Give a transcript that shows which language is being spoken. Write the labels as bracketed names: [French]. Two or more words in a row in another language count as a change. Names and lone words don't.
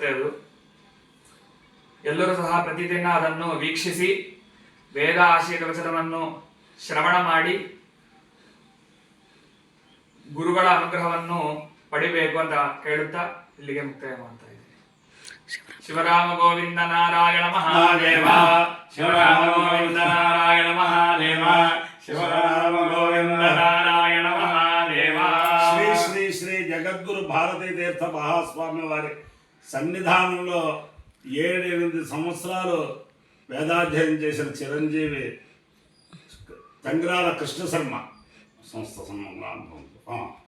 [Kannada] ಅದು ಎಲ್ಲರೂ ಸಹ ಪ್ರತಿದಿನ ಅದನ್ನು ವೀಕ್ಷಿಸಿ ವೇದ ಆಶೀರ್ವಚನವನ್ನು ಶ್ರವಣ ಮಾಡಿ ಗುರುಗಳ ಅನುಗ್ರಹವನ್ನು ಪಡಿಬೇಕು ಅಂತ ಕೇಳುತ್ತಾ ಇಲ್ಲಿಗೆ ಮುಕ್ತಾಯ ಮಾಡ್ತಾ ಇದ್ದೀನಿ. [Telugu] శివరామ గోవింద నారాయణ మహాదేవ శివరామ గోవింద నారాయణ మహాదేవ శివరామ గోవింద నారాయణ మహాదేవ. శ్రీ శ్రీ శ్రీ జగద్గురు భారతీ తీర్థ మహాస్వామి వారి సన్నిధానంలో 7-8 సంవత్సరాలు వేదాధ్యయనం చేసిన చిరంజీవి తంగిరాల కృష్ణ శర్మ సంస్థ సన్మానం